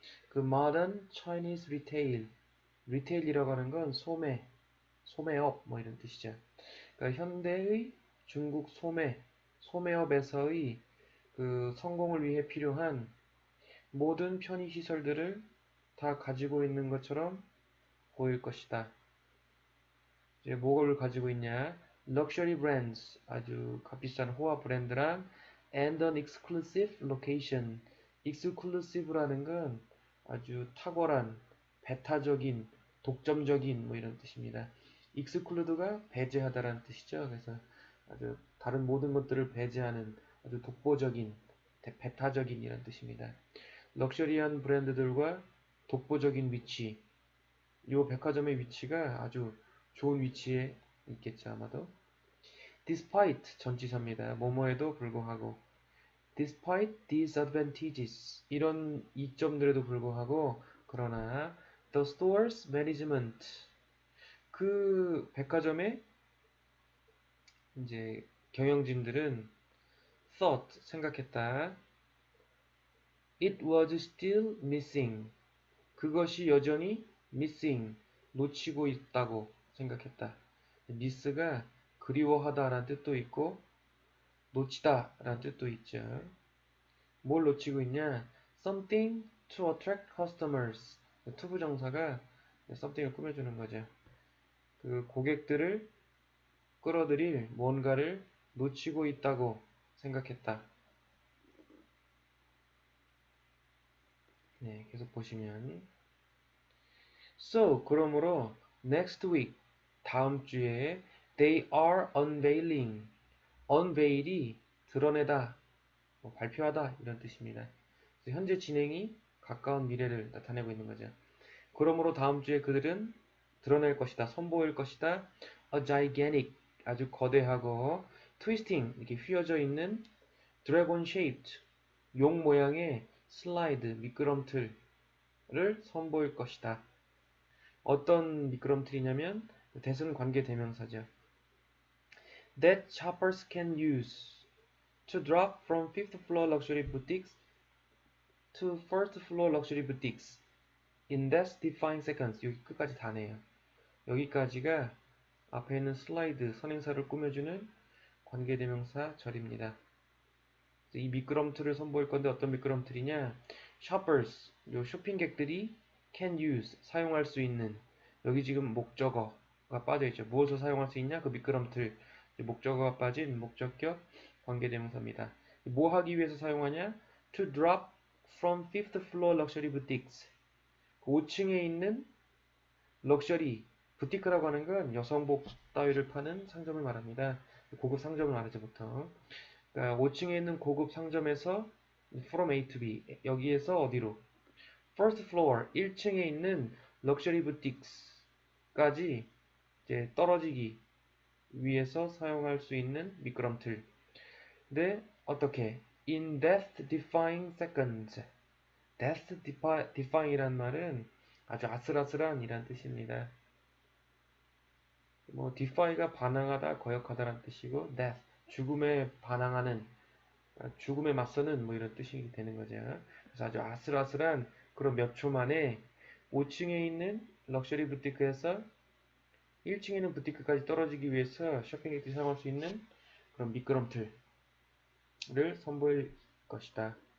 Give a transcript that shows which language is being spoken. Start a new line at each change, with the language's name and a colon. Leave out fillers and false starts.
Korean: 그
English: modern Chinese retail,
Korean: retail이라고 하는 건 소매업 뭐 이런 뜻이죠. 그러니까 현대의 중국 소매업에서의 그 성공을 위해 필요한 모든 편의시설들을 다 가지고 있는 것처럼 보일 것이다. 이제 뭐를 가지고 있냐?
English: Luxury brands,
Korean: 아주 값비싼 호화 브랜드랑
English: and an exclusive location.
Korean: exclusive라는 건 아주 탁월한, 배타적인, 독점적인 뭐 이런 뜻입니다. exclude가 배제하다라는 뜻이죠. 그래서 아주 다른 모든 것들을 배제하는 아주 독보적인, 배타적인 이런 뜻입니다. 럭셔리한 브랜드들과 독보적인 위치. 이 백화점의 위치가 아주 좋은 위치에 있겠죠, 아마도. Despite 전치사입니다. 뭐뭐에도 불구하고.
English: Despite these advantages,
Korean: 이런 이점들에도 불구하고, 그러나
English: the store's management,
Korean: 그 백화점의 이제 경영진들은
English: thought,
Korean: 생각했다.
English: It was still missing,
Korean: 그것이 여전히 missing, 놓치고 있다고 생각했다. miss가 그리워하다 라는 뜻도 있고 놓치다 라는 뜻도 있죠. 뭘 놓치고 있냐?
English: something to attract customers.
Korean: 투부정사가 something을 꾸며주는 거죠. 그 고객들을 끌어들일 뭔가를 놓치고 있다고 생각했다. 네, 계속 보시면
English: So,
Korean: 그러므로
English: next week,
Korean: 다음 주에
English: they are unveiling.
Korean: unveil이 드러내다, 발표하다 이런 뜻입니다. 현재 진행이 가까운 미래를 나타내고 있는 거죠. 그러므로 다음 주에 그들은 드러낼 것이다, 선보일 것이다.
English: a gigantic,
Korean: 아주 거대하고
English: twisting,
Korean: 이렇게 휘어져 있는
English: dragon shaped,
Korean: 용 모양의 슬라이드, 미끄럼틀을 선보일 것이다. 어떤 미끄럼틀이냐면 대승 관계 대명사죠.
English: That shoppers can use to drop from 5th floor luxury boutiques to 1st floor luxury boutiques in that define seconds.
Korean: 여기 끝까지 다네요. 여기까지가 앞에 있는 슬라이드, 선행사를 꾸며주는 관계대명사 절입니다. 이 미끄럼틀을 선보일 건데 어떤 미끄럼틀이냐?
English: shoppers,
Korean: 요 쇼핑객들이
English: can use,
Korean: 사용할 수 있는. 여기 지금 목적어가 빠져있죠. 무엇을 사용할 수 있냐? 그 미끄럼틀. 목적어가 빠진 목적격 관계대명사입니다. 뭐 하기 위해서 사용하냐?
English: To drop from fifth floor luxury boutiques.
Korean: 5층에 있는 럭셔리, 부티크라고 하는 건 여성복 따위를 파는 상점을 말합니다. 고급 상점을 말하죠, 보통. 그러니까 5층에 있는 고급 상점에서 from A to B, 여기에서 어디로?
English: First floor,
Korean: 1층에 있는 럭셔리 부티크스까지 이제 떨어지기 위해서 사용할 수 있는 미끄럼틀. 근데 어떻게?
English: In death-defying seconds.
Korean: death-defying이란 말은 아주 아슬아슬한이란 뜻입니다. 뭐 defy가 반항하다, 거역하다라는 뜻이고 death, 죽음에 반항하는, 죽음에 맞서는 뭐 이런 뜻이 되는 거죠. 그래서 아주 아슬아슬한 그런 몇 초 만에 5층에 있는 럭셔리 부티크에서 1층에 있는 부티크까지 떨어지기 위해서 쇼핑객들이 사용할 수 있는 그런 미끄럼틀을 선보일 것이다.